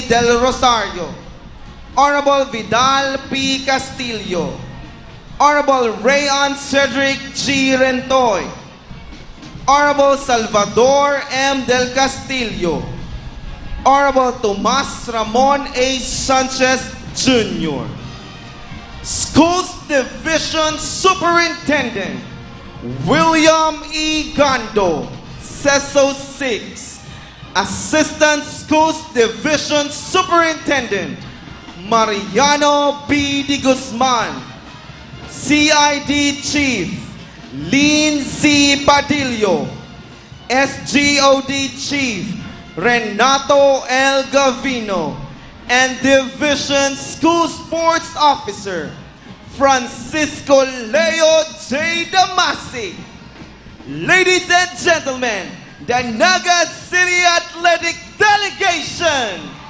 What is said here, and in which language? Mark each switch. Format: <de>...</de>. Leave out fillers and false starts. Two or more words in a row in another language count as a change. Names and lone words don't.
<en>Del Rosario, Honorable Vidal P. Castillo, Honorable Rayon Cedric G. Rentoy, Honorable Salvador M. Del Castillo, Honorable Tomas Ramon A. Sanchez Jr., Schools Division Superintendent William E. Gando, CESO 6, Assistant Schools Division Superintendent Mariano B. De Guzman, CID Chief Lin C. Padillo, SGOD Chief Renato L. Gavino, and Division School Sports Officer Francisco Leo J. Damasi. Ladies and gentlemen, the Naga City Athletic Delegation.</en>